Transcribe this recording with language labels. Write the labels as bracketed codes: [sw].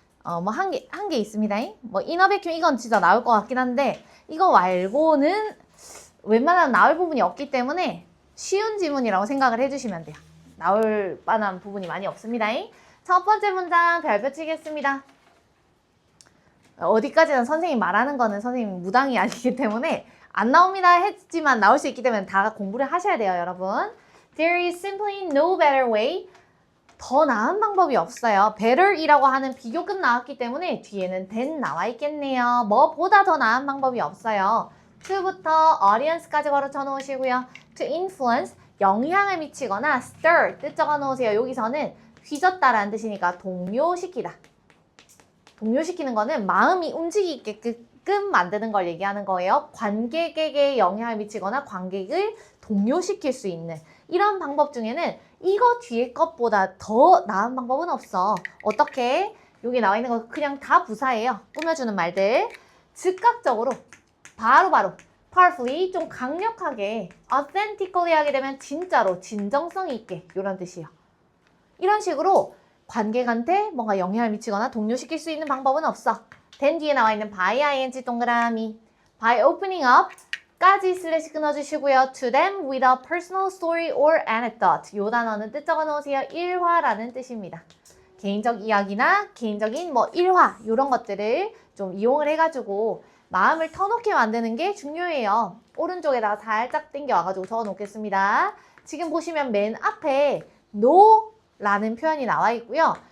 [ko] 뭐 한 개 있습니다. 뭐 이너베큐 이건 진짜 나올 것 같긴 한데 이거 말고는 웬만하면 나올 부분이 없기 때문에 쉬운 지문이라고 생각을 해주시면 돼요. 나올 만한 부분이 많이 없습니다. 첫 번째 문장 별표 치겠습니다. 어디까지는 선생님 말하는 거는 선생님 무당이 아니기 때문에 안 나옵니다 했지만 나올 수 있기 때문에 다 공부를 하셔야 돼요, 여러분. [en] There is simply no better way. [ko] 더 나은 방법이 없어요. better이라고 하는 비교급 나왔기 때문에 뒤에는 than 나와 있겠네요. 뭐보다 더 나은 방법이 없어요. to부터 audience까지 걸어쳐 놓으시고요. to influence, 영향을 미치거나 stir, 뜻 적어 놓으세요. 여기서는 휘젓다라는 뜻이니까 동요시키다. 동요시키는 거는 마음이 움직이게끔 만드는 걸 얘기하는 거예요. 관객에게 영향을 미치거나 관객을 동요시킬 수 있는 이런 방법 중에는 이거 뒤에 것보다 더 나은 방법은 없어. 어떻게? 여기 나와 있는 거 그냥 다 부사예요. 꾸며주는 말들. 즉각적으로 바로바로 powerfully 좀 강력하게 authentically 하게 되면 진짜로 진정성 있게 이런 뜻이에요. 이런 식으로 관객한테 뭔가 영향을 미치거나 동요시킬 수 있는 방법은 없어. then 뒤에 나와 있는 by ing 동그라미 [en] by opening up [ko] 까지 슬래시 끊어주시고요. [en] to them with a personal story or anecdote. [ko] 이 단어는 뜻 적어 놓으세요. 일화라는 뜻입니다. 개인적 이야기나 개인적인 뭐 일화 이런 것들을 좀 이용을 해가지고 마음을 터놓게 만드는 게 중요해요. 오른쪽에다가 살짝 당겨 와가지고 적어 놓겠습니다. 지금 보시면 맨 앞에 no라는 표현이 나와 있고요.